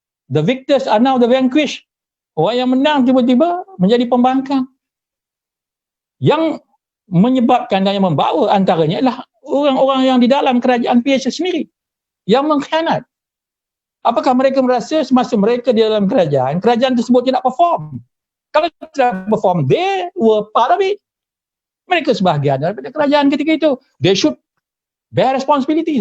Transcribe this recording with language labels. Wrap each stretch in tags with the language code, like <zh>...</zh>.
<en>The victors are now the vanquished.</en> <ms>Orang yang menang tiba-tiba menjadi pembangkang. Yang menyebabkan dan yang membawa antaranya adalah orang-orang yang di dalam kerajaan PH sendiri yang mengkhianat. Apakah mereka merasa semasa mereka di dalam kerajaan tersebut tidak perform? Kalau tidak perform,</ms> <en>they were part of it.</en> <ms>Mereka sebahagian daripada kerajaan ketika itu.</ms> <en>They should bear responsibility.</en>